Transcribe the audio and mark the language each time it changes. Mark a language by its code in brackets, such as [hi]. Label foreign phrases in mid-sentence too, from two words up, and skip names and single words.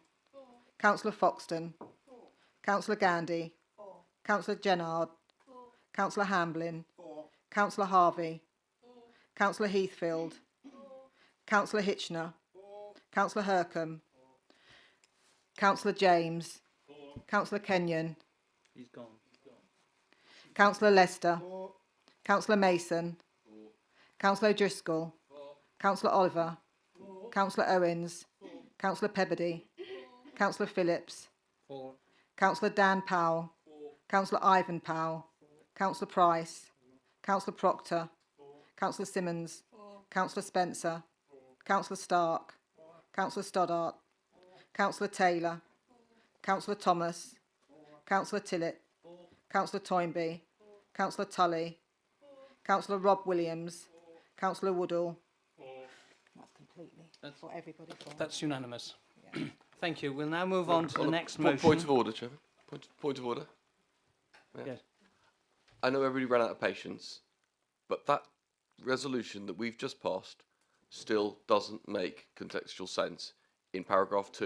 [en] Councillor Foxton. Councillor Gandy. Councillor Gennard. Councillor Hamblin. Councillor Harvey. Councillor Heathfield. Councillor Hitchner. Councillor Hercombe. Councillor James. Councillor Kenyon. He's gone. Councillor Lester. Councillor Mason. Councillor O'Driscoll. Councillor Oliver. Councillor Owens. Councillor Pebbody. Councillor Phillips. Councillor Dan Powell. Councillor Ivan Powell. Councillor Price. Councillor Proctor. Councillor Simmons. Councillor Spencer. Councillor Stark. Councillor Stoddart. Councillor Taylor. Councillor Thomas. Councillor Tillett. Councillor Toynbee. Councillor Tully. Councillor Rob Williams. Councillor Woodall. That's completely for everybody. That's unanimous. Thank you. We'll now move on to the next motion. Point of order, Chairman. Point of order. Yeah. Yes. I know everybody ran out of patience, but that resolution that we've just passed still doesn't make contextual sense in paragraph 2.